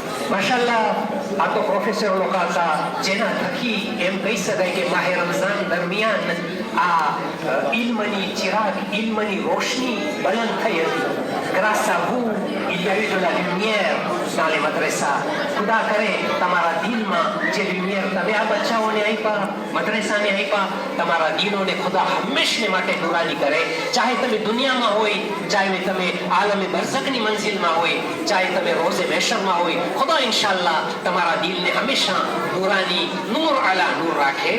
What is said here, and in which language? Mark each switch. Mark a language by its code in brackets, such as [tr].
[gu] માશાઅલ્લાહ, આ તો પ્રોફેસર લોકો હતા જેના થકી એમ કહી શકાય કે માહે રમઝાન દરમિયાન આ ઇલ્મની ચિરાગ, ઇલ્મની રોશની બલંદ થઈ હતી. [fr] grâce à vous il y a eu de la lumière dans les madrasas. [gu] ખુદા કરે તમારા દિલમાં જે લ્યુમિયર તમે આ બચ્ચાઓને આપ્યા, મદ્રસાને આપ્યા, તમારા દિલોને ખુદા હંમેશને માટે નુરાની કરે. ચાહે તમે દુનિયામાં હોય, ચાહે તમે આલમે બરઝખની મંઝિલમાં હોય, ચાહે તમે રોઝે મહેશરમાં હોય, ખુદા ઇન્શાઅલ્લાહ તમારા દિલને હંમેશા નુરાની, નૂર અલા નૂર રાખે.